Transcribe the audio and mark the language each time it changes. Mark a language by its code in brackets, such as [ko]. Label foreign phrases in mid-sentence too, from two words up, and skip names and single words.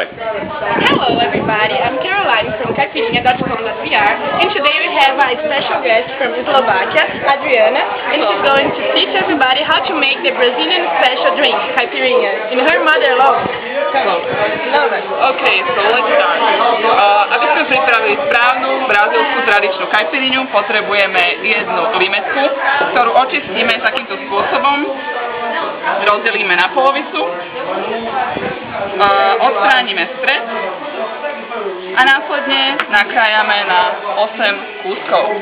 [en] Hello everybody, I'm Caroline from Caipirinha.com.br, and today we have a special guest from Slovakia, Adriana, and she's going to teach everybody how to make the Brazilian special drink, Caipirinha, in her mother language. Okay, so let's start. [sk] Aby sme pripravili správnu brazílsku tradičnú caipirinhu, potrebujeme jednu limetku, ktorú očistíme takýmto spôsobom, rozdelíme na polovicu, odstránime stred a následne nakrájame na 8 kúskov.